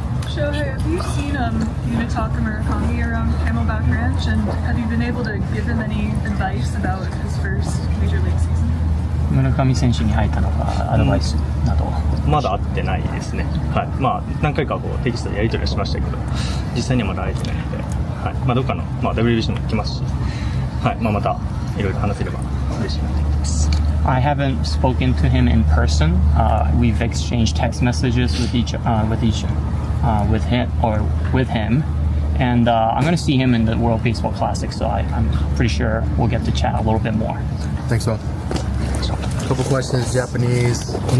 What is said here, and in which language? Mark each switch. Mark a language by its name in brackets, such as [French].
[English] Shohei, have you seen Unitaka Murakami around Camelback Ranch, and have you been able to give him any advice about his first major league season? [Japanese] 村上選手に会えたのかアドバイスなど、まだ会ってないですね。はい。まあ何回かこうテキストでやり取りはしましたけど、実際にはまだ会えてないので、はい。まあどっかのまあ WBC も来ますし、はい。まあまたいろいろ話せれば嬉しいなと思ってます。 [English] I haven't spoken to him in person. We've exchanged text messages with him, and I'm going to see him in the World Baseball Classic. So I'm pretty sure we'll get to chat a little bit more. Thanks, all. Couple questions, Japanese.